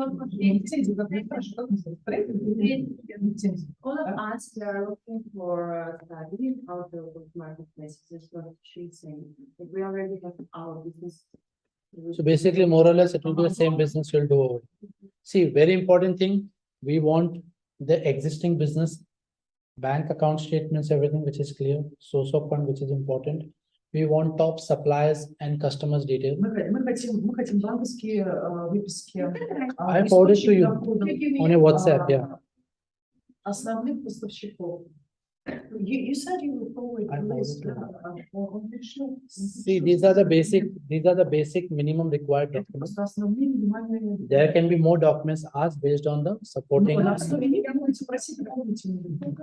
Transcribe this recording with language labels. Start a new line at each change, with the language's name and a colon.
Russian: Лицензию как хорошо, как называется? Лицензию.
English: All of us, we are looking for study how to build marketplaces. That's what she's saying. Like, we already have our business. So basically, more or less, it will be the same business you'll do over. See, very important thing, we want the existing business, bank account statements, everything which is clear, source of fund, which is important. We want top suppliers and customers detail.
Russian: Мы хотим банковские выписки.
English: I forwarded to you on your WhatsApp, yeah.
Russian: Основных поставщиков.
English: You said you would forward I the list. forwarded See, these are the basic minimum required documents.
Russian: Просто основные минимальные.
English: There can be more documents asked based on the supporting.
Russian: На основе них я могу спросить дополнительные.